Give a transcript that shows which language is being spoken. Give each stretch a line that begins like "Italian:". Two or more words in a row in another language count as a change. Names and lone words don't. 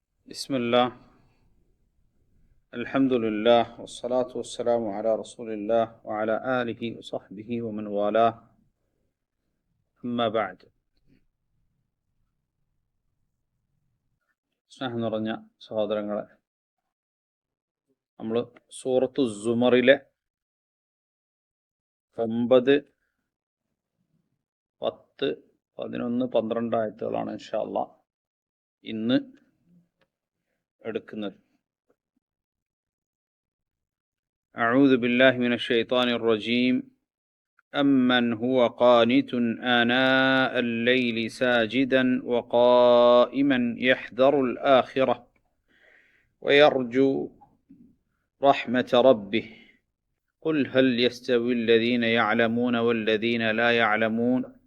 Arabic: بسم الله الحمد لله والصلاة والسلام على رسول الله وعلى آله وصحبه ومن والاه أما بعد
Malayalam: സ്നേഹം നിറഞ്ഞ സഹോദരങ്ങളെ, നമ്മൾ സൂറത്തു സുമറിലെ 9, 10, 11, 12 ആയത്തുകളാണ്
Arabic: إن شاء الله
Malayalam: ഇന്ന് എടുക്കുന്നത്.
Arabic: أعوذ بالله من الشيطان الرجيم أمن هو قانت آناء الليل ساجدا وقائما يحذر الآخرة ويرجو رحمة ربه قل هل يستوي الذين يعلمون والذين لا يعلمون